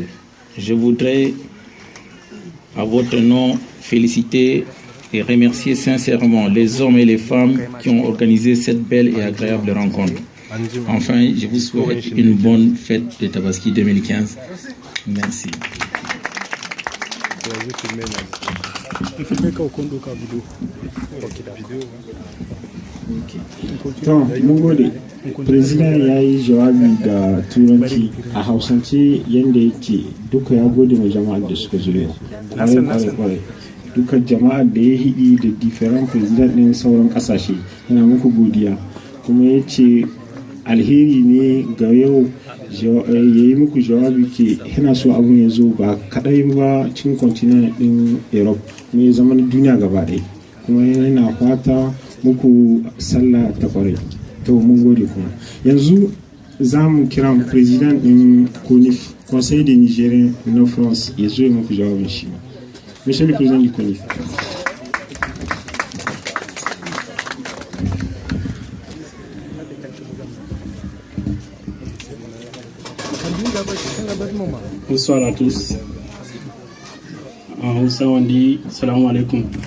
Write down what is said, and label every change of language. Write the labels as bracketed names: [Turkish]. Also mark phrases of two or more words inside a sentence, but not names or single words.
[French] Je voudrais, à votre nom, féliciter et remercier sincèrement les hommes et les femmes qui ont organisé cette belle et agréable rencontre. Enfin, je vous souhaite une bonne fête de Tabaski 2015. Merci. [Hausa] To, mun gode. President ya yi jawabi da turanci a hausance yadda yake duka ya gode ma jama'ar da suka zo yau. Kwarai. Duka jama'ar da ya hidi da [English] different president [Hausa] ɗin sauran ƙasashe yana muku godiya. Kuma ya ce alheri ne ga yau ya yi muku jawabi ke yana so abun ya zo ba kaɗai ba cikin continent ɗin Europe kuma ya zama duniya gaba ɗaya. Kuma yana fata muku sallah ta kwarai. To mun gode kuma yanzu za mu kira president din CONIF Conseil des Nigériens na France ya zo muku jawabin shi. [French] Monsieur le président du CONIF. Bonsoir à tous. En Hausa on dit [Arabic] salam alaikum.